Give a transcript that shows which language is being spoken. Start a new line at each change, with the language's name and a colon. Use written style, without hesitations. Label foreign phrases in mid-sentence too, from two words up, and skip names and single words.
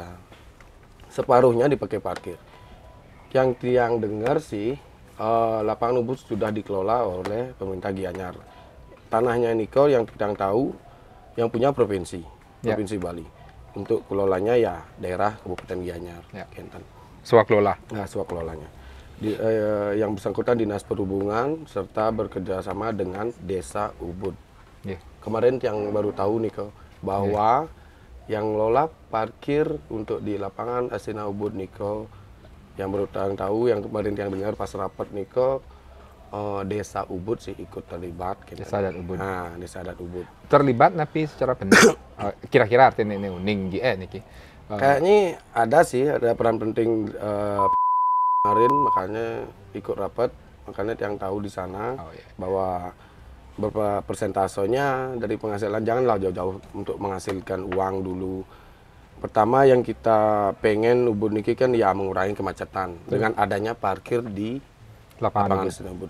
Indonesian: Separuhnya dipakai parkir. Yang Tiang dengar sih, lapangan Ubud sudah dikelola oleh pemerintah Gianyar. Tanahnya Niko yang kita tahu yang punya provinsi Bali. Untuk kelolanya ya daerah Kabupaten Gianyar. Swaklola. Nah, swakelolanya. Yang bersangkutan Dinas Perhubungan serta bekerjasama dengan Desa Ubud. Kemarin yang baru tahu Niko bahwa yang lola parkir untuk di lapangan Asina Ubud Niko, yang baru tahu yang kemarin yang dengar pas rapat Niko, Desa Ubud sih ikut terlibat. Desa adat Ubud. Nah, Desa adat Ubud. Terlibat tapi secara benar. Kira-kira artinya ini
Balinese: uning niki.
Indonesian: Kayaknya ada peran penting kemarin, makanya ikut rapat, makanya yang tahu di sana bahwa berapa persentasenya dari penghasilan, janganlah jauh-jauh untuk menghasilkan uang dulu. Pertama yang kita pengen Ubud niki kan ya mengurangi kemacetan dengan adanya parkir di lapangan Ubud.